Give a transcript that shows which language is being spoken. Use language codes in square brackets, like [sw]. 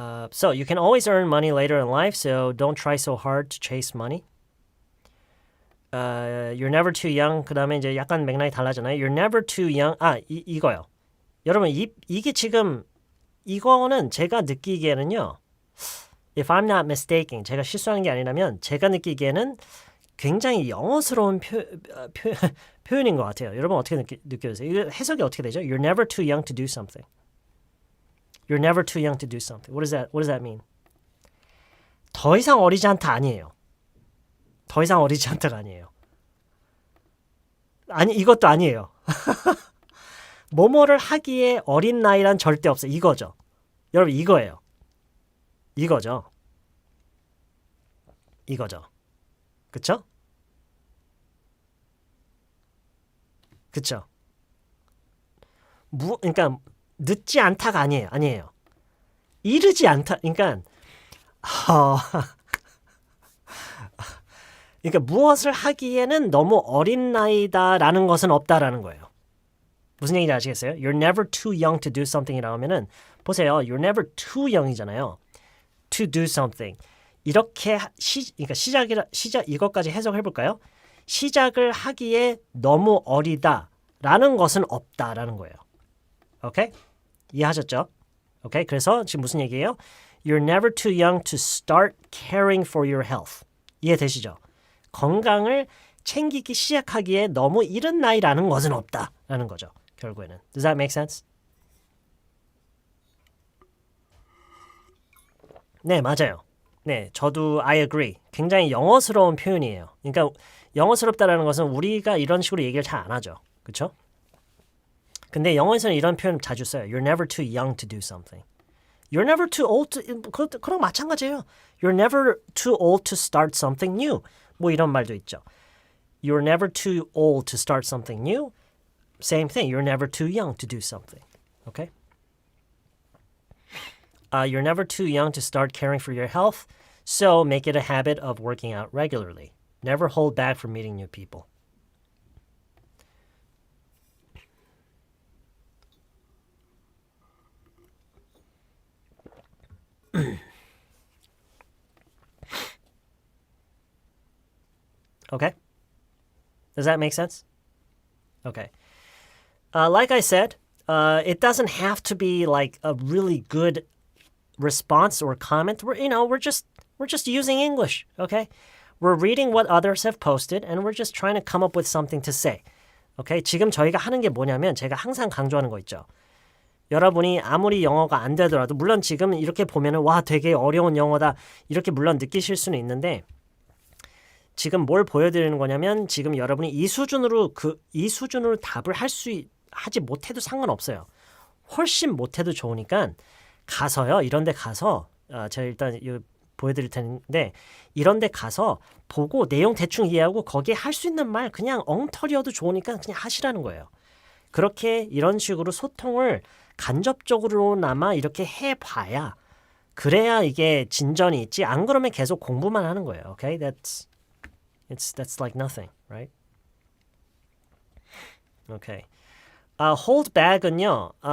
[en] So you can always earn money later in life, so don't try so hard to chase money. You're never too young. [ko] 그 다음에 이제 약간 맥락이 달라잖아요. [en] You're never too young. [ko] 이거요. 여러분 이게 지금 이거는 제가 느끼기에는요. [en] If I'm not mistaken, [ko] 제가 실수하는 게 아니라면 제가 느끼기에는 굉장히 영어스러운 표현인 것 같아요. 여러분 어떻게 느껴지세요? 이거 해석이 어떻게 되죠? [en] You're never too young to do something. You're never too young to do something. What does that mean? [ko] 더 이상 어리지 않다 아니에요. 더 이상 어리지 않다가 아니에요. 아니 이것도 아니에요. 뭐뭐를 하기에 어린 나이란 절대 없어요. 이거죠. 여러분 이거예요. 이거죠. 그쵸? 그쵸? 그러니까 늦지 않다가 아니에요. 이르지 않다. 그러니까 그러니까 무엇을 하기에는 너무 어린 나이다라는 것은 없다라는 거예요. 무슨 얘기인지 아시겠어요? [en] You're never too young to do something이라고 하면은 [ko] 보세요. [en] You're never too young이잖아요. To do something. [ko] 이렇게 그러니까 시작 이것까지 해석해 볼까요? 시작을 하기에 너무 어리다라는 것은 없다라는 거예요. 오케이? 이해하셨죠? 오케이? 그래서 지금 무슨 얘기예요? [en] You're never too young to start caring for your health. [ko] 이해되시죠? 건강을 챙기기 시작하기에 너무 이른 나이라는 것은 없다라는 거죠. 결국에는. [en] Does that make sense? [ko] 네, 맞아요. 네, 저도 [en] I agree. [ko] 굉장히 영어스러운 표현이에요. 그러니까 영어스럽다라는 것은 우리가 이런 식으로 얘기를 잘 안 하죠. 그렇죠? 근데 영어에서는 이런 표현 자주 써요. [en] You're never too young to do something. You're never too old to... [ko] 그랑 마찬가지예요. [en] You're never too old to start something new. [ko] 뭐 이런 말도 있죠. [en] You're never too old to start something new. Same thing. You're never too young to do something. Okay? You're never too young to start caring for your health, so make it a habit of working out regularly. Never hold back from meeting new people. Okay? Does that make sense? Okay. Like I said, it doesn't have to be like a really good response or comment. We're just using English, okay? We're reading what others have posted and we're just trying to come up with something to say. Okay? [ko] 지금 저희가 하는 게 뭐냐면 제가 항상 강조하는 거 있죠. 여러분이 아무리 영어가 안 되더라도 물론 지금 이렇게 보면은 와 되게 어려운 영어다 이렇게 물론 느끼실 수는 있는데 지금 뭘 보여드리는 거냐면 지금 여러분이 이 수준으로 답을 하지 못해도 상관없어요. 훨씬 못해도 좋으니까 가서요. 이런 데 가서 제가 일단 보여드릴 텐데 이런 데 가서 보고 내용 대충 이해하고 거기에 할 수 있는 말 그냥 엉터리여도 좋으니까 그냥 하시라는 거예요. 그렇게 이런 식으로 소통을 간접적으로나마 이렇게 해봐야 그래야 이게 진전이 있지 안 그러면 계속 공부만 하는 거예요. [en] Okay? That's like nothing, right? Okay. hold back은요.